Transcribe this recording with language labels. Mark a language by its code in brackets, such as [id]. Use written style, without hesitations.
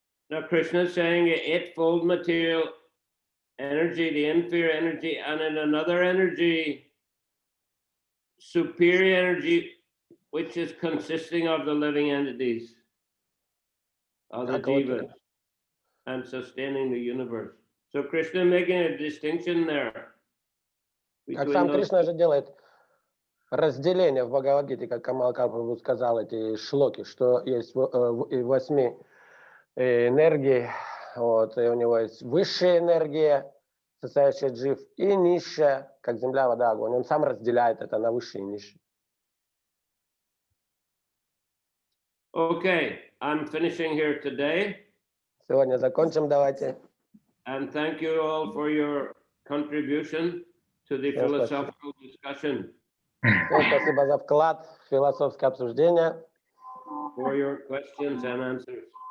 [en] Now Krishna is saying eightfold material energy, the inferior energy, and in another energy, superior energy, which is consisting of the living entities, of the jivas, and sustaining the universe. So Krishna making a distinction there. [ru] Как сам Кришна же делает разделение в Бхагаватгите, как Камал Прабху сказал, эти шлоки, что есть 8 энергий, вот, и у него есть высшая энергия, состоящая джив, и низшая, как земля, вода, огонь. Он сам разделяет это на высшие и низшие. [en] Okay, I'm finishing here today. [ru] Сегодня закончим, давайте. [en] And thank you all for your contribution to the philosophical discussion. [ru] Всем спасибо за вклад в философское обсуждение. [en] For your questions and answers.